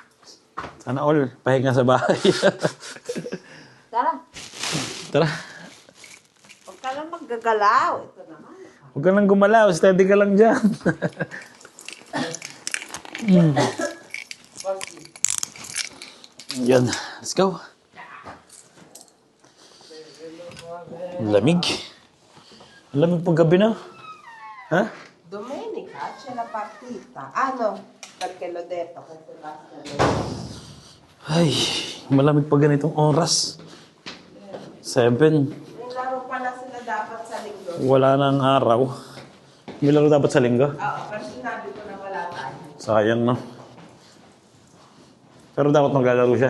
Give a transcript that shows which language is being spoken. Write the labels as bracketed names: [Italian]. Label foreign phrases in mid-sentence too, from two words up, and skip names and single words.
[Filipino] Sana all, pahinga sa bahay. Tara, Tara, huwag ka lang maggagalaw. Ito naman. huwag ka lang gumalaw, steady ka lang dyan. Yan, [English] let's go. [Filipino] Lamig. Lamig pag gabi na. Ha? [Italian] Domenica, c'è la partita. [Filipino] Ano? [Italian] Perché l'ho detto, questo basta. [Filipino] Ay, malamig pa ganitong oras. 7. May laro pala sila dapat sa linggo. Wala nang araw. May laro dapat sa linggo. Oo, pero sinabi ko na wala tayo. Sayang, no? Pero dapat maglalaro siya.